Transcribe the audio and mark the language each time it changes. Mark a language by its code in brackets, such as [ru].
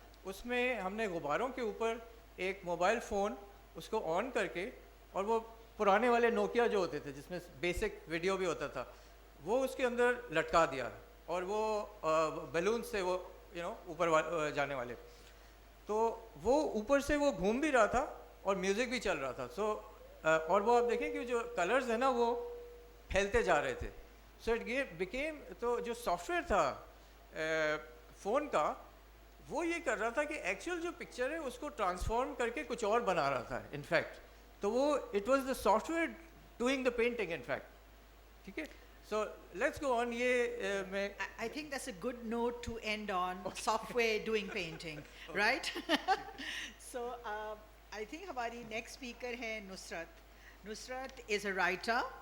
[ur] اس میں ہم نے غباروں کے اوپر ایک موبائل فون اس کو آن کر کے, اور وہ پرانے والے نوکیا جو ہوتے تھے جس میں بیسک ویڈیو بھی ہوتا تھا, وہ اس کے اندر لٹکا دیا, اور وہ بیلون سے وہ اوپر جانے والے, تو وہ اوپر سے وہ گھوم بھی رہا تھا اور میوزک بھی چل رہا تھا. سو اور وہ آپ دیکھیں کہ جو کلرز ہیں نا وہ پھیلتے جا رہے تھے. [en] so it became, [ur] تو جو سافٹ ویئر تھا فون کا, وہ یہ کر رہا تھا کہ ایکچوئل جو پکچر ہے اس کو ٹرانسفارم کر کے کچھ اور بنا رہا تھا انفیکٹ. [en] تو وہ it was the software doing the painting in fact. [ur] ٹھیک ہے, [en] so let's go on. I think that's a good note to end on. Software doing painting, right? So I think hamari next speaker hai Nusrat. Nusrat is a writer.